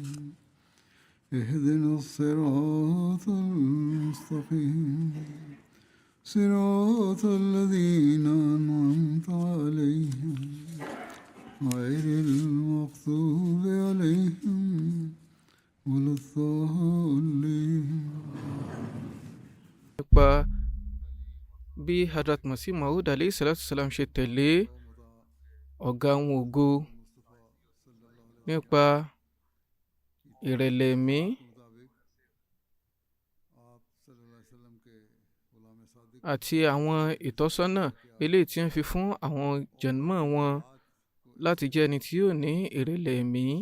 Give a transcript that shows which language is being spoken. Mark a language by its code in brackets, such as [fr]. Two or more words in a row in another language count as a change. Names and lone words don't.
[ar] اهدنا الصراط المستقيم صراط الذين أنعمت عليهم غير المغضوب عليهم ولا الضالين. [yo] nípa bí Hadrat Masih Maud [ar] عليه الصلاة السلام [yo] ṣe tẹ̀lé ọ̀gá wọn ògo nípa ìrẹ̀lẹ̀ ẹ̀mí àti àwọn ìtọ́sọ́nà eléyìí tí wọ́n fi fún àwọn jànmọ́ wọn láti jẹ́ ẹni tí yóò ní ìrẹ̀lẹ̀ ẹ̀mí.